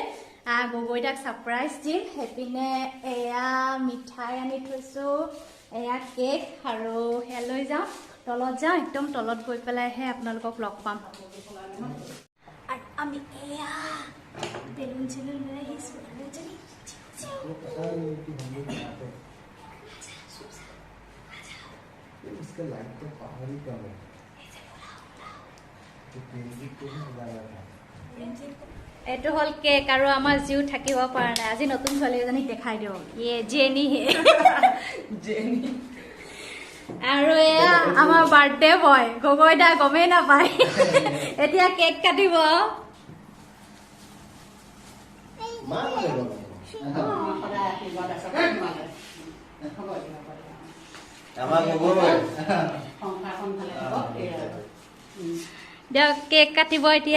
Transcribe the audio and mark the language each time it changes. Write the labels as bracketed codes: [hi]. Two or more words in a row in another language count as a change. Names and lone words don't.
[as] গগৈদাক ছাৰপ্ৰাইজ দিম। সেইপিনে এয়া মিঠাই আনি থৈছোঁ, এয়া কেক, আৰু সেয়া লৈ যাওঁ। তলত যাওঁ, একদম তলত গৈ পেলাইহে আপোনালোকক লগ পাম। আৰু আমি এয়া বেলুন চেলুন লৈ আহিছোঁ। [hi] इसका लाइट तो पावर ही कम है, तो म्यूजिक को भी बजा रहा था। [as] এইটো হ'ল কেক, আৰু আমাৰ জিউ থাকিব পৰা নাই। আজি নতুন ছোৱালী এজনীক দেখাই দিওঁ, [hi] ये जेनी है। [as] আৰু এয়া আমাৰ [en] birthday boy [as] গগৈদা, গমেই নাপায়। এতিয়া কেক কাটিব। দিয়ক কেক কাটিব এতিয়া।